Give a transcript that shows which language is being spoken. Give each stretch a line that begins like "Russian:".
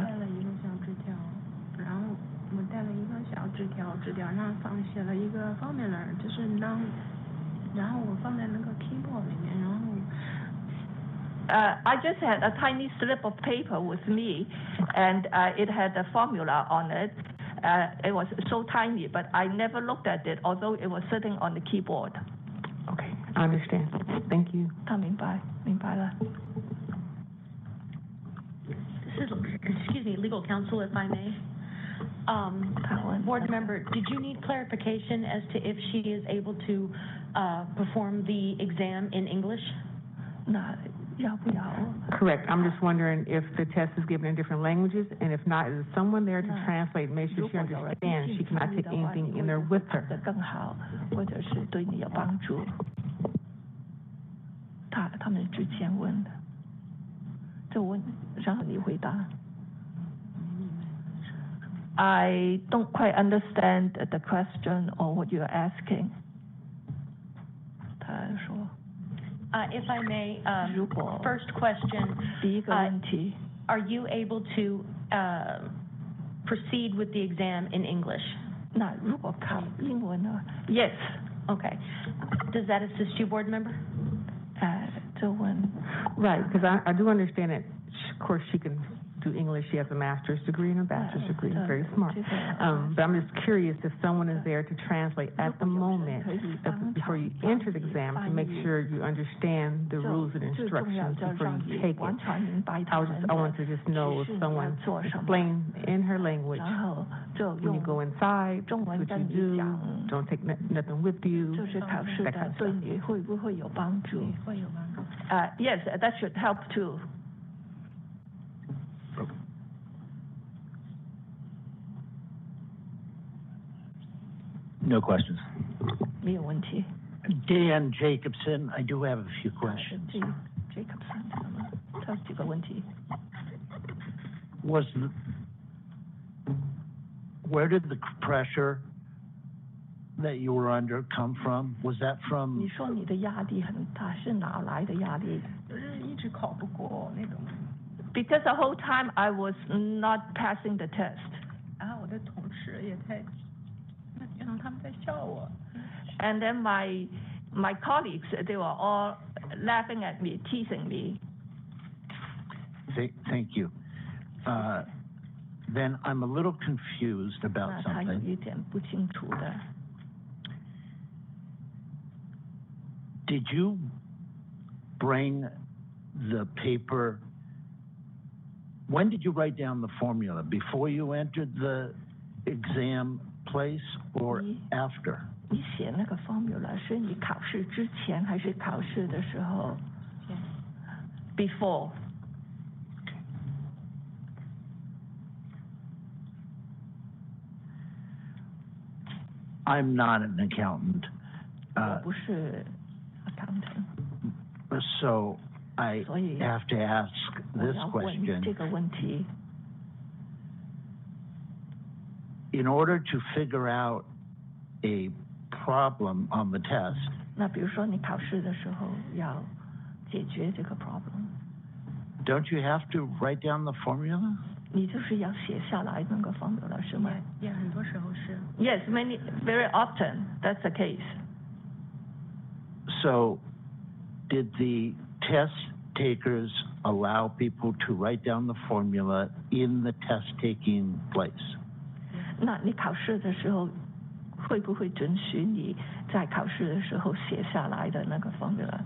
Chinese: 带了一个小纸条，然后我带了一个小纸条，纸条上写了一个 formula， 就是然后我放在那个 keyboard 里面，然后。
English: I just had a tiny slip of paper with me, and it had a formula on it. It was so tiny, but I never looked at it, although it was sitting on the keyboard. Okay, I understand. Thank you.
Chinese: 他明白了。
English: This is, excuse me, legal counsel, if I may. Board member, did you need clarification as to if she is able to perform the exam in English?
Chinese: 那要不要？
English: Correct. I'm just wondering if the test is given in different languages, and if not, is someone there to translate, make sure she understands she cannot take anything in there with her.
Chinese: 更好，或者是对你有帮助。他们之前问的，就问，然后你回答。
English: I don't quite understand the question or what you're asking.
Chinese: 他说。
English: If I may,
Chinese: 如果
English: first question,
Chinese: 第一个问题
English: are you able to proceed with the exam in English?
Chinese: 那如果考英文呢 ？
English: Yes. Okay. Does that assist you, board member?
Chinese: 就问
English: Right, because I do understand that, of course, she can do English. She has a master's degree and a bachelor's degree. Very smart. But I'm just curious if someone is there to translate at the moment before you enter the exam to make sure you understand the rules and instructions before you take it. I want to just know if someone explain in her language when you go inside, what you do, don't take nothing with you.
Chinese: 就是考试的对你会不会有帮助？会有帮助。
English: Yes, that should help too. No questions.
Chinese: 没有问题。
English: Dan Jacobson, I do have a few questions.
Chinese: Jacobson 他有几个问题。
English: Where did the pressure that you were under come from? Was that
Chinese: 你
English: from
Chinese: 说你的压力很大，是哪来的压力？就是一直考不过那种。
English: Because the whole time I was not passing the test.
Chinese: 然后我的同事也在，他们在笑我。
English: And then my colleagues, they were all laughing at me, teasing me. Thank you. Then I'm a little confused about
Chinese: 那他有
English: something.
Chinese: 一点不清楚的。
English: Did you bring the paper? When did you write down the formula? Before you entered the exam place or after?
Chinese: 你写那个 formula 是你考试之前还是考试的时候 ？
English: Before. I'm not an accountant.
Chinese: 我不是 accountant.
English: So I
Chinese: 所以
English: have to ask
Chinese: 我
English: this
Chinese: 要问
English: question.
Chinese: 这个问题。
English: In order to figure out a problem on the test,
Chinese: 那比如说你考试的时候要解决这个 problem，
English: Don't you have to write down the formula?
Chinese: 你就是要写下来那个 formula 是吗？也很多时候是。
English: Yes, very often that's the case. So, did the test takers allow people to write down the formula in the test-taking place?
Chinese: 那你考试的时候会不会准许你在考试的时候写下来的那个 formula？